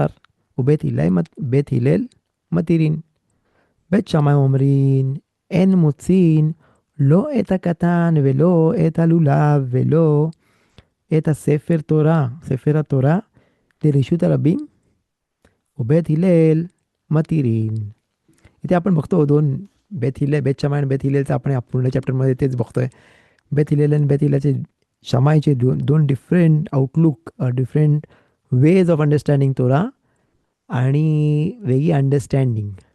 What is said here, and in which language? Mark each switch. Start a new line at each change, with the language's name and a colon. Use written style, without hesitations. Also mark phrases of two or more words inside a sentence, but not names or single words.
Hebrew: בית הלל מתירין. בית שמאי אומרים אין מוצין לא את הקטן ולא את הלולב ולא את ספר התורה לרשות הרבים. ובית הלל मतिरीन.
Marathi: इथे आपण बघतो दोन, बेथ हिले, बेथ शमाय आणि बेथ हिलेचं आपण या पूर्ण चॅप्टरमध्ये तेच बघतोय. बेथ हिलेल आणि बेथ हिलाचे शमायचे दोन दोन
English: different outlook, different ways of understanding
Marathi: तोरा आणि वेगळी अंडरस्टँडिंग.